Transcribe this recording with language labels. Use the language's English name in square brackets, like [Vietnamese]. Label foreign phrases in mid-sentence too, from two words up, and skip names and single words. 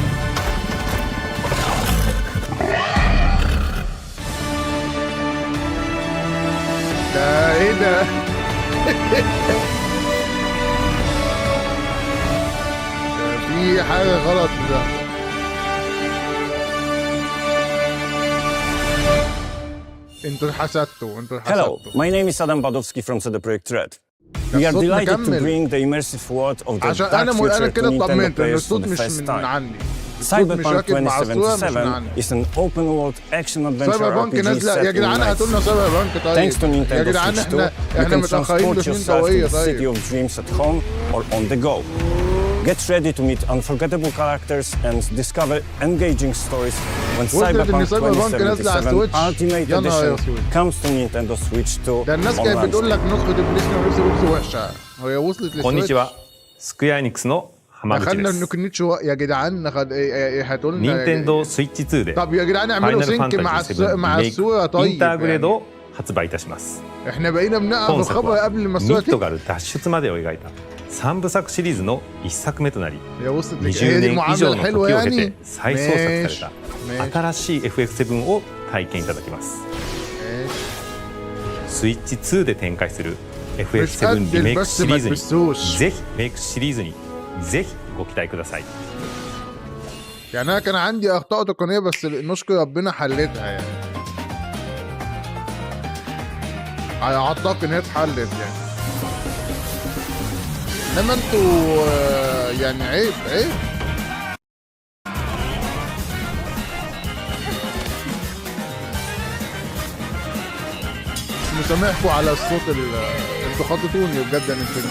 [Arabic] ده ايه ده؟ في حاجة غلط ده. انتوا اتحسدتوا. [English] Hello, my name is Adam Badowski from CD Projekt Red. We are delighted to bring the immersive world of the dark future to Nintendo players for the first time. Cyberpunk 2077 is an open-world action-adventure RPG set in nights. Thanks to Nintendo Switch 2, you can transport yourself to the city of dreams at home or on the go. Get ready to meet unforgettable characters and discover engaging stories when Cyberpunk 2077 Ultimate Edition comes to Nintendo Switch 2 [Arabic] ده الناس كانت بتقول لك نسخة البلايستيشن نفسها وحشة. هي وصلت للسويتش. [Japanese] こんにちは。スクエアエニックスの浜口です。 [Arabic] يا جدعان هاتوا لنا [Japanese] 任天堂スイッチ2で [Arabic] طب يا جدعان اعملوا سينك مع الصورة طيب. [Japanese] インターグレードを発売いたします。 [Arabic] احنا بقينا بنقف الخبر قبل ما الصورة [Japanese] ミッドガル脱出までを描いた3部作シリーズの1作目となり、20年以上の時を経て再創作された新しい FF7 を体験いただきます。スイッチ2で展開する FF7 リメイクシリーズにぜひメイクシリーズにぜひご期待ください。 [Arabic] يعني انا كان عندي اخطاء تقنيه بس نشكر ربنا حلتها يعني. اعتقد ان هي اتحلت يعني. انما انتوا يعني عيب. مسامحكم على الصوت انتوا خططوني بجد يا نينتندو.